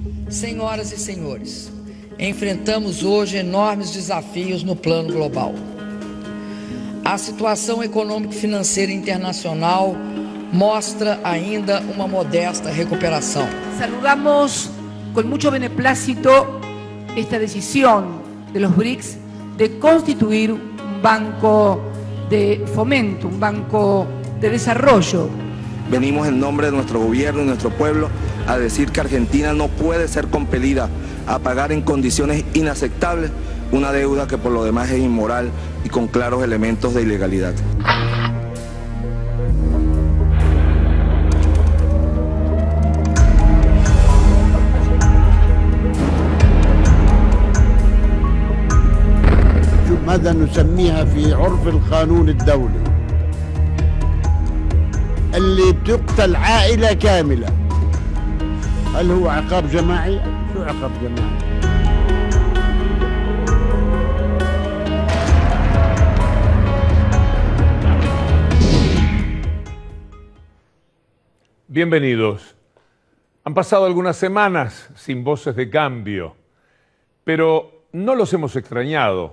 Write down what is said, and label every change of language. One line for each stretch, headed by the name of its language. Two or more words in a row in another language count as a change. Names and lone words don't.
Portuguese: Senhoras e senhores, enfrentamos hoje enormes desafios no plano global. A situação econômico-financeira internacional mostra ainda uma modesta recuperação.
Spanish: Saludamos con mucho beneplácito esta decisión de los BRICS de constituir un banco de fomento, un banco de desarrollo. Venimos en nombre de nuestro gobierno y nuestro pueblo a decir que Argentina no puede ser compelida a pagar en condiciones inaceptables una deuda que por lo demás es inmoral y con claros elementos de ilegalidad.
Arabic: ماذا نسميها في عرف القانون الدولي اللي بتقتل عائلة كاملة. هل هو عقاب جماعي؟ شو عقاب جماعي؟
Spanish: Bienvenidos. Han pasado algunas semanas sin Voces de Cambio, pero no los hemos extrañado.